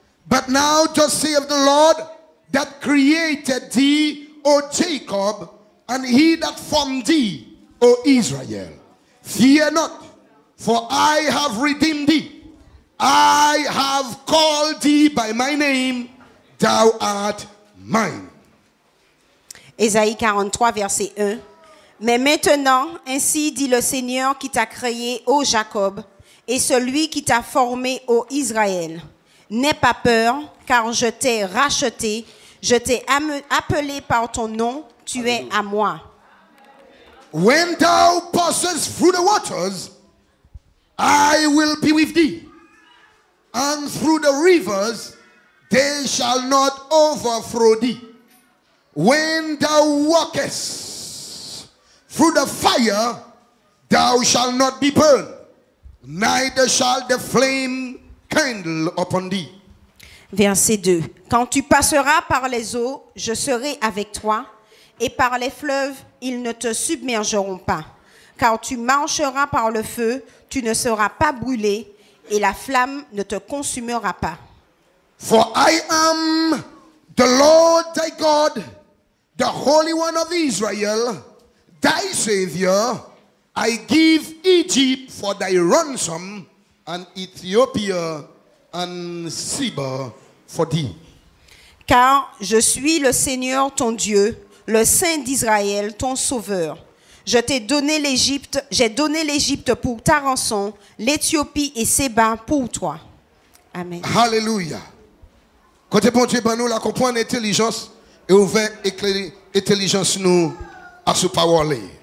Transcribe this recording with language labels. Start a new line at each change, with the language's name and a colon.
English: But now thus saith the Lord that created thee, O Jacob, and he that formed thee, O Israel. Fear not, for I have redeemed thee. I have called thee by my name, thou art mine.
French: Ésaïe 43, verset 1. Mais maintenant, ainsi dit le Seigneur qui t'a créé, ô Jacob, et celui qui t'a formé, ô Israël. N'aie pas peur, car je t'ai racheté, je t'ai appelé par ton nom, tu es à moi.
English: When thou passest through the waters, I will be with thee. And through the rivers, they shall not overthrow thee. When thou walkest through the fire, thou shalt not be burned, neither shall the flame kindle upon thee.
French: Verset 2. Quand tu passeras par les eaux, je serai avec toi, et par les fleuves, ils ne te submergeront pas. Car tu marcheras par le feu, tu ne seras pas brûlé, et la flamme ne te consumera pas.
English: For I am the Lord thy God, the Holy One of Israel, thy Savior. I give Egypt for thy ransom, and Ethiopia and Seba for thee.
French: Car je suis le Seigneur ton Dieu, le Saint d'Israël, ton Sauveur. Je t'ai donné l'Égypte, j'ai donné l'Égypte pour ta rançon, l'Éthiopie et Séba pour toi. Amen. Hallelujah. Côté bon Dieu, ben nous la comprendre intelligence et ouvert éclairer intelligence nous à ce parole.